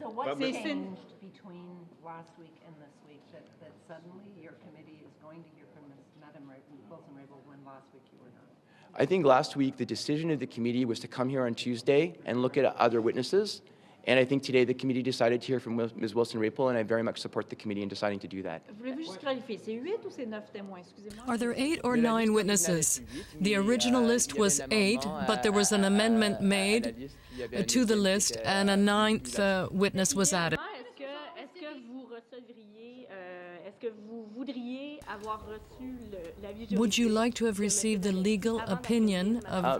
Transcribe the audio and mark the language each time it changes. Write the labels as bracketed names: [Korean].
[English] So what changed between last week and this week that suddenly your committee is going to hear from Madame Wilson-Raybould when last week you were not? I think last week the decision of the committee was to come here on Tuesday and look at other witnesses. And I think today the committee decided to hear from Ms. Wilson-Raybould, and I very much support the committee in deciding to do that. [French] Voulez-vous juste clarifier, c'est 8 ou c'est 9 témoins? Excusez-moi. [English] Are there 8 or 9 witnesses? The original list was 8, but there was an amendment made to the list, and a 9th witness was added. [French] Est-ce que vous voudriez avoir reçu l'avis juridique? [English] Would you like to have received the legal opinion of